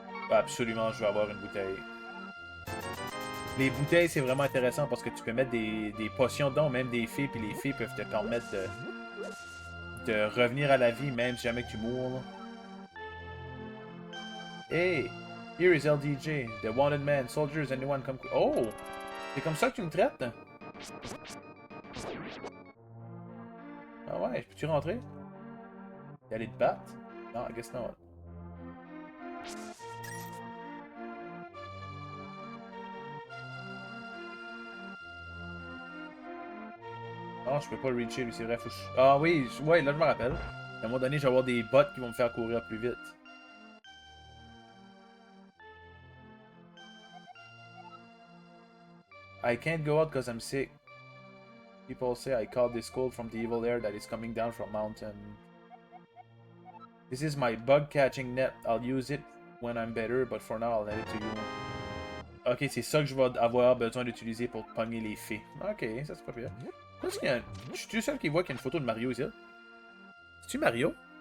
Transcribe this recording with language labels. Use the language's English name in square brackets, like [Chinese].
[French] Absolument, je vais avoir une bouteille. Les bouteilles, c'est vraiment intéressant parce que tu peux mettre des potions dedans, même des fées, puis les fées peuvent te permettre de revenir à la vie, même si jamais que tu mours. Là. Hey! [English] Here is LDJ, the wanted man, soldiers, anyone come... Oh! [French] C'est comme ça que tu me traites? Ah ouais, peux-tu rentrer? Et aller te battre? Non, [English] I guess not. [French] Ah, je peux pas le reacher, lui, c'est vrai. Faut que Ah oui, ouais, là, je me rappelle. À un moment donné, je vais avoir des bots qui vont me faire courir plus vite. [English] I can't go out because I'm sick. People say I caught this cold from the evil air that is coming down from mountain. This is my bug catching net. I'll use it when I'm better, but for now, I'll let it to you. [French] Ok, c'est ça que je vais avoir besoin d'utiliser pour pogner les fées. Ok, ça c'est pas pire. Qu'est-ce qu'il y a? Je suis le seul qui voit qu'il y a une photo de Mario ici. C'est-tu Mario?